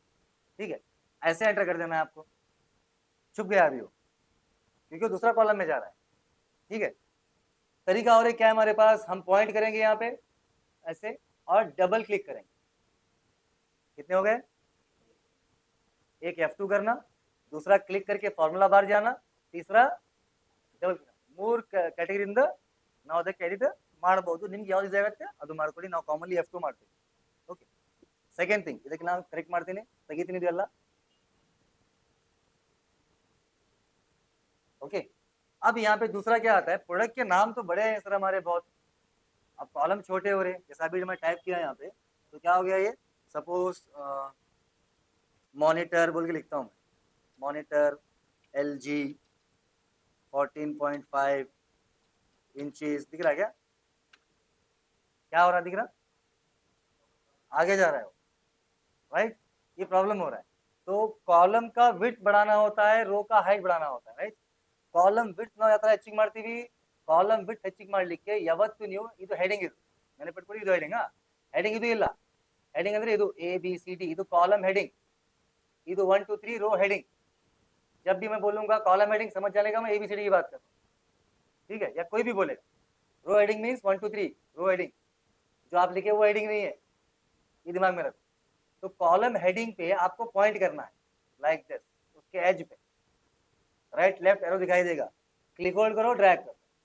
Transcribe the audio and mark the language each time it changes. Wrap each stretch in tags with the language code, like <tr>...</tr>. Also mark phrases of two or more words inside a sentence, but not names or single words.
<hi>ठीक है, ऐसे एंटर कर देना है आपको. छुप गया अभी वो, क्योंकि दूसरा कॉलम में जा रहा है. ठीक है, तरीका और एक क्या है हमारे पास? हम पॉइंट करेंगे यहाँ पे ऐसे और</hi> <en>double click</en> <hi>करेंगे. कितने हो गए? एक F2 करना, दूसरा क्लिक करके</hi> <en>formula bar</en> <hi>जाना, तीसरा ಡಬಲ್.</hi> <kn>ಮೂರು ಕ್ಯಾಟಗರಿಯಿಂದ ನಾವು ಅದಕ್ಕೆ ಎಡಿಟ್ ಮಾಡಬಹುದು. ನಿಮ್ಗೆ ಯಾವ್ದು ಈಸಿ ಆಗುತ್ತೆ ಅದು ಮಾಡ್ಕೊಳ್ಳಿ. ನಾವು ಕಾಮನ್ಲಿ F2 ಮಾಡ್ತೀವಿ. ಓಕೆ,</kn> <en>second thing,</en> <kn>ಇದಕ್ಕೆ ನಾನು ಕರೆಕ್ಟ್ ಮಾಡ್ತೀನಿ, ತೆಗಿತೀನಿ ಇದೆಲ್ಲ.</kn> <hi>ओके अब यहाँ पे दूसरा क्या आता है, प्रोडक्ट के नाम तो बड़े हैं सर हमारे बहुत, अब कॉलम छोटे हो रहे हैं, जैसा अभी मैं टाइप किया यहाँ पे तो क्या हो गया, ये</hi> <en>suppose monitor</en> <hi>बोल के लिखता हूँ, मॉनिटर LG 14.5 इंचेस दिख रहा है क्या हो रहा है, दिख रहा, आगे जा रहा है राइट, ये प्रॉब्लम हो रहा है. तो कॉलम का विड्थ बढ़ाना होता है, रो का हाइट बढ़ाना होता है राइट.</hi> <en>column width</en> <kn>ನಾವು ಯಾವ ತರ ಹೆಚ್ಚಿಗೆ ಮಾಡ್ತೀವಿ,</kn> <en>column width</en> <kn>ಹೆಚ್ಚಿಗೆ ಮಾಡ್ಲಿಕ್ಕೆ ಯಾವತ್ತು ನೀವು ಇದು ಹೆಡಿಂಗ್, ಇದು ನೆನಪಿಟ್ಕೊಳ್ಳಿ, ಇದು ಹೆಡಿಂಗ್, ಹೆಡಿಂಗ್ ಇದು ಇಲ್ಲ, ಹೆಡಿಂಗ್ ಅಂದ್ರೆ ಇದು ABCD, ಇದು</kn> <en>column heading,</en> <kn>ಇದು 1 2 3</kn> <en>row heading.</en> <hi>जब भी मैं बोलूंगा</hi> <en>column heading</en> <hi>समझ जाएगा मैं ABCD की बात कर रहा हूँ, ठीक है, या कोई भी बोलेगा</hi> <en>row heading means 1 2 3 row heading,</en> <hi>जो आप लिखे वो हेडिंग नहीं है, ये दिमाग में रखो. तो</hi> <en>column heading</en> <hi>पे आपको पॉइंट करना है</hi> <en>like this,</en> <hi>उसके एज पे</hi> <en>right left arrow</en> <hi>दिखाई देगा,</hi> <en>click hold</en> <hi>करो, ड्रैग करो.</hi>